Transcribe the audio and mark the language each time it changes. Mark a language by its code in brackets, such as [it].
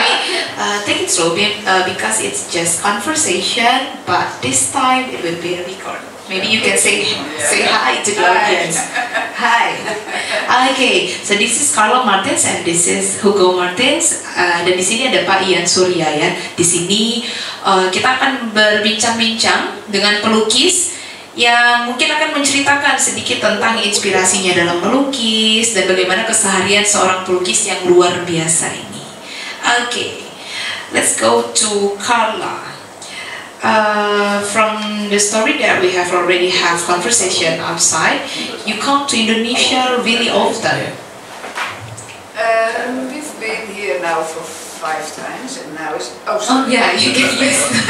[en] Maybe take it slow, because it's just conversation, but this time it will be a record. Maybe you can say hi to the audience. Hi. Okay, so this is Carla Martins and this is Hugo Martins. [id] Dan di sini ada Pak Ian Surya ya. Di sini kita akan berbincang-bincang dengan pelukis yang mungkin akan menceritakan sedikit tentang inspirasinya dalam melukis dan bagaimana keseharian seorang pelukis yang luar biasa ini. [en] Okay, let's go to Carla. From the story that we have already have conversation outside, you come to Indonesia really often. We've been here now for 5 times, and now it's Yeah, you get used to it.